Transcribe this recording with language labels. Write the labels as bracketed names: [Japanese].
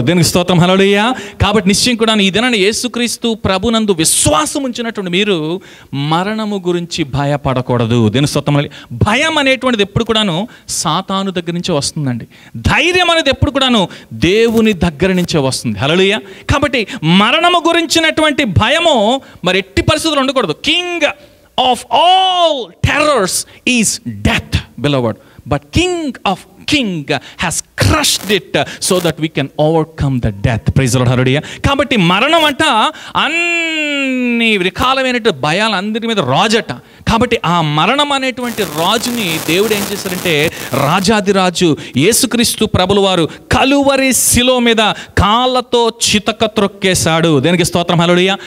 [Telugu] దీనికి స్తోత్రం హల్లెలూయా. కాబట్టి నిశ్చయం కూడా ఈ దినాన యేసుక్రీస్తు ప్రభునందు విశ్వాసం ఉంచినటువంటి మీరు మరణము గురించి భయపడకూడదు. దీని స్తోత్రం. భయం అనేటువంటిది ఎప్పుడు కూడాను సాతాను దగ్గర నుంచే వస్తుందండి. ధైర్యం అనేది ఎప్పుడు కూడాను దేవుని దగ్గర నుంచే వస్తుంది. హల్లెలూయా. కాబట్టి మరణము గురించినటువంటి భయము మరి ఎట్టి పరిస్థితుల్లో ఉండకూడదు. [English] King of all terrors is death beloved, but king of king has crushed it so that we can overcome the death. Praise the Lord. Hallelujah. [Telugu] కాబట్టి మరణం అంట అన్ని రకాలైనటువంటి భయాలు అందరి మీద రాజట. కాబట్టి ఆ మరణం అనేటువంటి రాజుని దేవుడు ఏం చేశారంటే, రాజాదిరాజు యేసుక్రీస్తు ప్రభుల వారు కలువరి శిలువ మీద కాళ్ళతో చితక త్రొక్కేశాడు. దేనికి స్తోత్రం హల్లెలూయా.